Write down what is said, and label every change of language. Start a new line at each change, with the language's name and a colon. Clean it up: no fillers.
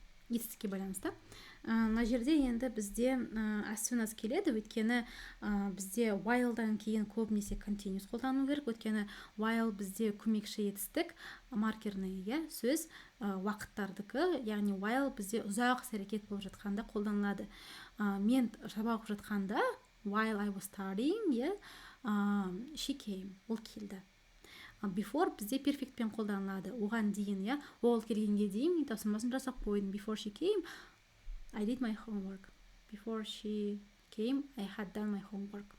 Kazakh: Етістікке байланысты. Мына жерде енді бізде as soon as келеді, өйткені бізде while'дан кейін көбінесе continuous қолдану керек, өйткені while бізде көмекші етістік, маркерный, иә, сөз уақыттардікі, яғни while бізде ұзақ іс-әрекет болып жатқанда қолданылады. Мен сабақ оқып жатқанда,
English: while I was studying,
Kazakh: иә,
English: she came,
Kazakh: ол келді. Before бізде перфектпен қолданылады, оған дейін, иә, ол келгенге дейін мен тапсырмасын жасап қойдым.
English: Before she came, I did my homework. Before she came, I had done my homework.